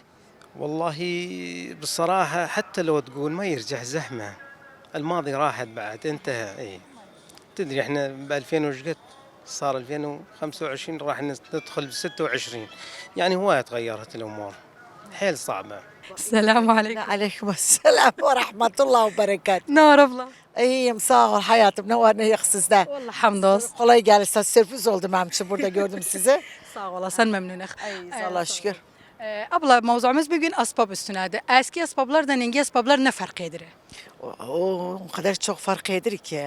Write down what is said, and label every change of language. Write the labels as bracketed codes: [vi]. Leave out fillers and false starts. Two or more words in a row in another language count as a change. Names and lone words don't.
[ar] والله بصراحة حتى لو تقول ما يرجع زحمة، الماضي راحت بعد انتهى. اي تدري احنا ب 2000 وش قد صار 2025 راح ندخل ب 26 يعني هواية تغيرت الامور حيل صعبة. السلام عليكم. عليكم السلام ورحمة الله وبركاته. [tr] نور abla. İyiyim sağ ol hayatım ne var ne yok sizde. Vallahi hamdolsun. Kolay gelsin sürpriz oldum benim için burada gördüm sizi. Sağ olasın memnunum. Allah'a şükür. Abla mevzumuz bugün asbab üstüne. Eski asbablardan yeni asbablar ne fark eder? O kadar çok fark eder ki.